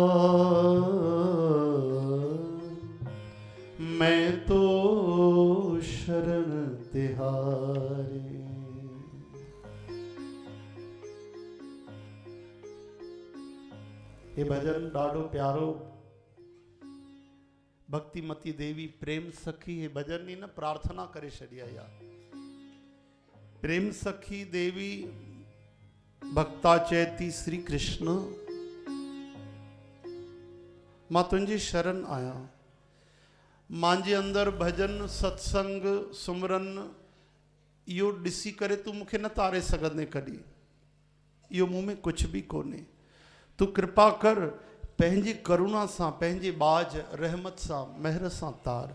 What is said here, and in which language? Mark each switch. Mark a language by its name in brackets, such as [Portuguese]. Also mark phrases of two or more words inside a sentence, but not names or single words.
[Hindi] मैं तो शरण तिहारी। [Sindhi] ये भजन ॾाढो प्यारो भक्तिमती देवी प्रेम सखी हे भजन ई न प्रार्थना करे छॾी आहे यार। प्रेम सखी देवी भक्ता चैती श्री कृष्ण मां तुंहिंजी शरण आया। मांजे अंदर भजन सत्संग सुमरन इहो ॾिसी करे तूं मूंखे न तारे सघंदे कॾहिं। इहो मूं में कुझु बि कोन्हे। तूं कृपा कर पंहिंजी करुणा सां, पंहिंजे बाज रहमत सां, महर सां तार।